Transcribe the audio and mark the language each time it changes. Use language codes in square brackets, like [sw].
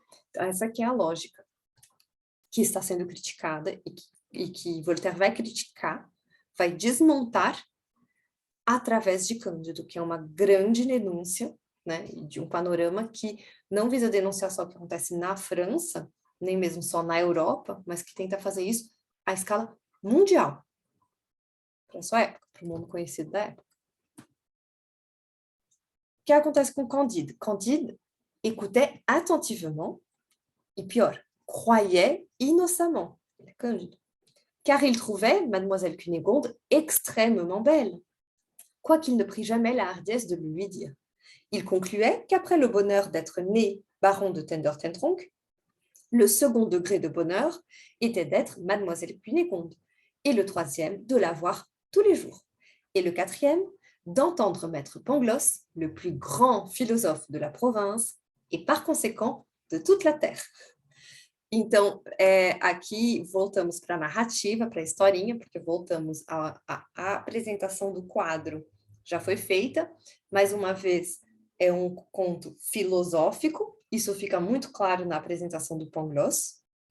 [pt] Então, essa aqui é a lógica que está sendo criticada e que Voltaire vai criticar, vai desmontar através de Cândido, que é uma grande denúncia, né, de um panorama que não visa denunciar só o que acontece na França, nem mesmo só na Europa, mas que tenta fazer isso à escala mundial, para a sua época, para o mundo conhecido da época. O que acontece com Candide? [fr] Candide écoutait attentivement, et [pt] pior, [fr] croyait innocemment, Cândido, car il trouvait Mademoiselle Cunégonde extrêmement belle, quoiqu'il ne prit jamais la hardiesse de le lui dire. Il concluait qu'après le bonheur d'être né baron de Tendertentronckh, le second degré de bonheur était d'être Mademoiselle Cunégonde, et le troisième, de la voir tous les jours, et le quatrième, d'entendre Maître Pangloss, le plus grand philosophe de la province, et par conséquent de toute la terre. [pt] Então, aqui voltamos para a narrativa, para a historinha, porque voltamos à apresentação do quadro. Já foi feita, mais uma vez, é um conto filosófico, isso fica muito claro na apresentação do Pangloss.